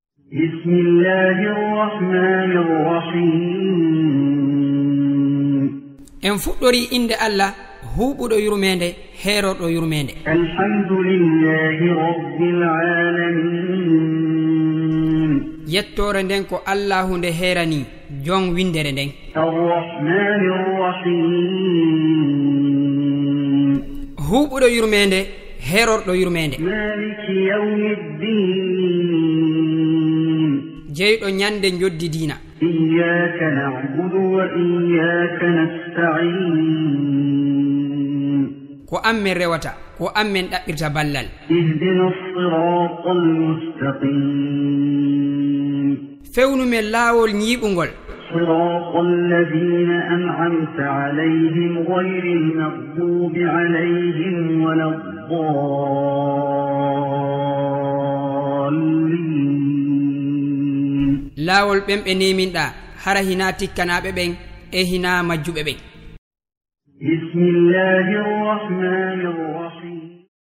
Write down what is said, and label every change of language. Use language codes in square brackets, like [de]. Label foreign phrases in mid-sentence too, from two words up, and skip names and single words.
[ar] بسم الله الرحمن الرحيم [ff] en fuɗɗori inde Allah huuɓuɗo yurmede heeroɗo yurmede. [ar] الحمد لله رب العالمين [ff] yettore nden ko Allahu nde heerani jon windere nden. [ar] الرحمن الرحيم [ff] huuɓuɗo yurmede heerorɗo yurmede. [ar] مالك يوم الدين [ff] jeyɗo nyande joddi diina. [ar] إياك نعبد وإياك نستعين [ff] ko ammen rewata ko ammen ɗaɓɓirta ballal. [ar] اهدنا الصراط المستقيم [ff] fewnu men laawol nyiɓugol. [ar] صراط الذين أنعمت عليهم غير المغضوب عليهم ولا الضالين [ff] laawol ɓemɓe neminɗa hara hina tikkanaɓe ɓen e hina majjuɓe ɓen. [ar] بسم الله الرحمن الرحيم